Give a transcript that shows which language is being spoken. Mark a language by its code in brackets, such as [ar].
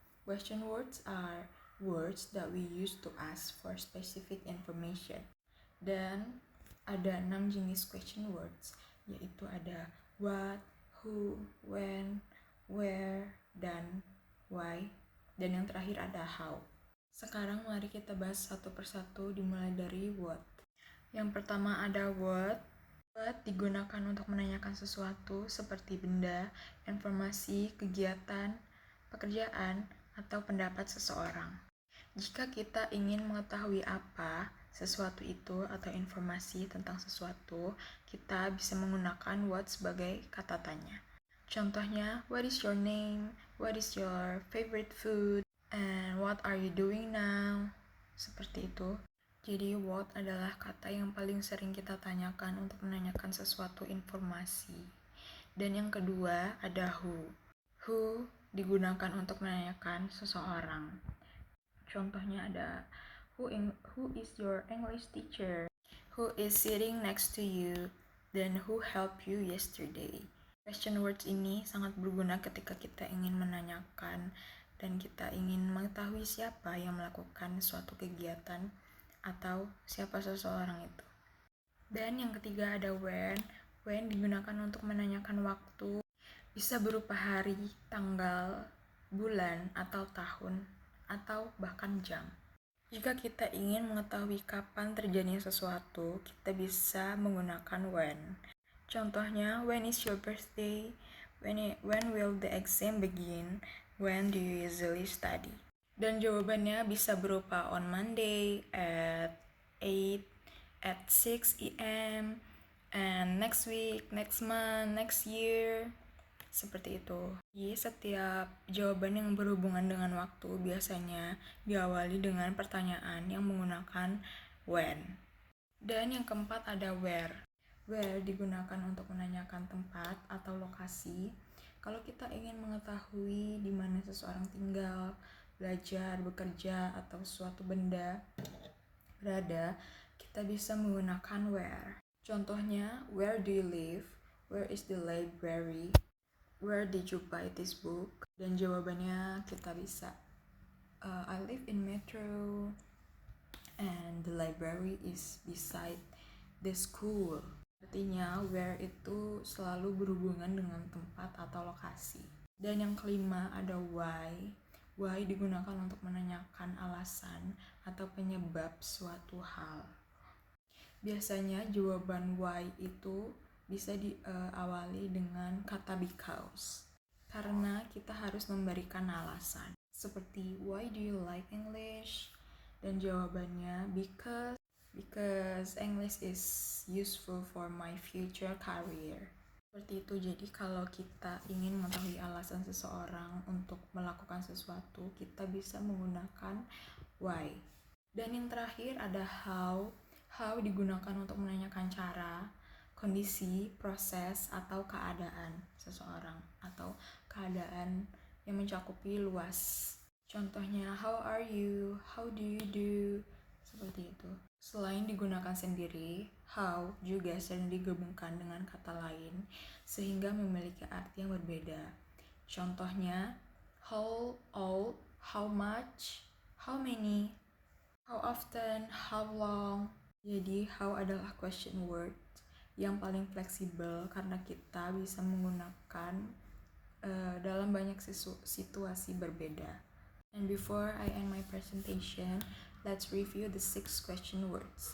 [en] Question words are words that we use to ask for specific information. [id] Dan ada 6 jenis question words, yaitu ada what, who, when, where, dan why, dan yang terakhir ada how. Sekarang mari kita bahas satu persatu dimulai dari what. Yang pertama ada what. What digunakan untuk menanyakan sesuatu seperti benda, informasi, kegiatan, pekerjaan, atau pendapat seseorang. Jika kita ingin mengetahui apa sesuatu itu atau informasi tentang sesuatu, kita bisa menggunakan what sebagai kata tanya. [en] Contohnya, what is your name? What is your favorite food? And what are you doing now? [id] Seperti itu. Jadi what adalah kata yang paling sering kita tanyakan untuk menanyakan sesuatu informasi. Dan yang kedua ada who. Who digunakan untuk menanyakan seseorang. Contohnya ada [en] who is your English teacher? Who is sitting next to you? Dan who helped you yesterday? [id] Question words ini sangat berguna ketika kita ingin menanyakan dan kita ingin mengetahui siapa yang melakukan suatu kegiatan atau siapa seseorang itu. Dan yang ketiga ada when. When digunakan untuk menanyakan waktu, bisa berupa hari, tanggal, bulan, atau tahun, atau bahkan jam. Jika kita ingin mengetahui kapan terjadinya sesuatu, kita bisa menggunakan when. [en] Contohnya, when is your birthday? When will the exam begin? When do you usually study? [id] Dan jawabannya bisa berupa [en] on Monday at 8, at 6 AM, and next week, next month, next year. [id] Seperti itu. Jadi setiap jawaban yang berhubungan dengan waktu biasanya diawali dengan pertanyaan yang menggunakan when. Dan yang keempat ada where. Where digunakan untuk menanyakan tempat atau lokasi. Kalau kita ingin mengetahui di mana seseorang tinggal, belajar, bekerja, atau suatu benda berada, kita bisa menggunakan where. [en] Contohnya, where do you live? Where is the library? Where did you buy this book? [id] Dan jawabannya kita bisa [en] I live in Metro and the library is beside the school. [id] Artinya where itu selalu berhubungan dengan tempat atau lokasi. Dan yang kelima ada why. Why digunakan untuk menanyakan alasan atau penyebab suatu hal. Biasanya jawaban why itu bisa diawali dengan kata because. Karena kita harus memberikan alasan. [en] Seperti why do you like English? [id] Dan jawabannya [en] because English is useful for my future career. [id] Seperti itu. Jadi kalau kita ingin mengetahui alasan seseorang untuk melakukan sesuatu, kita bisa menggunakan why. Dan yang terakhir ada how. How digunakan untuk menanyakan cara, kondisi, proses, atau keadaan seseorang atau keadaan yang mencakupi luas. [en] Contohnya, how are you? How do you do? [id] Seperti itu. Selain digunakan sendiri, how juga sering digabungkan dengan kata lain sehingga memiliki arti yang berbeda. [en] Contohnya, how old, how much, how many, how often, how long. [id] Jadi, how adalah question word yang paling fleksibel karena kita bisa menggunakan dalam banyak situasi berbeda. [en] And before I end my presentation, let's review the 6 question words.